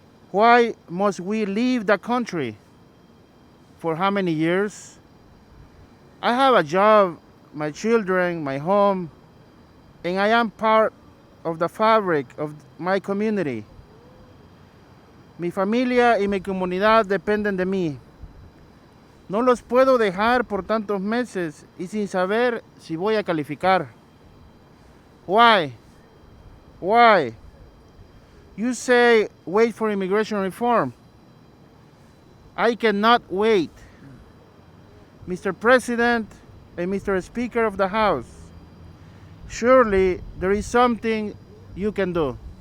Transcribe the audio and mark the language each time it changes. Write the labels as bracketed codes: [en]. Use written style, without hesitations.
[en] Why must we leave the country? For how many years? I have a job, my children, my home, and I am part of the fabric of my community. [es] Mi familia y mi comunidad dependen de mí. No los puedo dejar por tantos meses y sin saber si voy a calificar. [en] Why? Why? You say wait for immigration reform. I cannot wait. Mr. President and Mr. Speaker of the House, Surely there is something you can do.